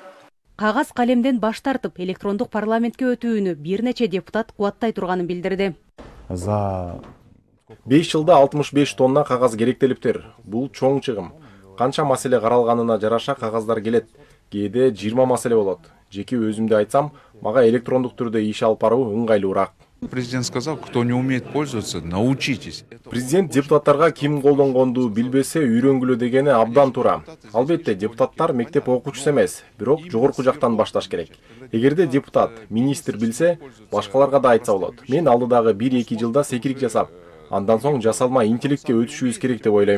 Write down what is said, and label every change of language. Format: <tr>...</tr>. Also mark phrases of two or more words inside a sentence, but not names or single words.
<ky>Кагаз калемден баш тартып, электрондук парламентке өтүүнү бир нече депутат кубаттай турганын билдирди. За 5 жылда 65 тонна кагаз керектелиптир. Бул чоң чыгым. Канча маселе каралганына жараша кагаздар келет. Кээде 20 маселе болот. Жеке өзүмдү айтсам, мага электрондук түрдө иш алып баруу ыңгайлуураак.</ky> <ru>Президент сказал, кто не умеет пользоваться, научитесь.</ru> <ky>Президент депутаттарга ким колдонгонду билбесе үйрөнгүлө дегени абдан туура. Албетте, депутаттар мектеп окуучусу эмес, бирок жогорку жактан башташ керек. Эгерде депутат, министр билсе, башкаларга да айтса болот. Мен алдыдагы 1-2 жылда секирик жасап, андан соң жасалма интеллектке өтүшүбүз керек деп ойлойм.</ky>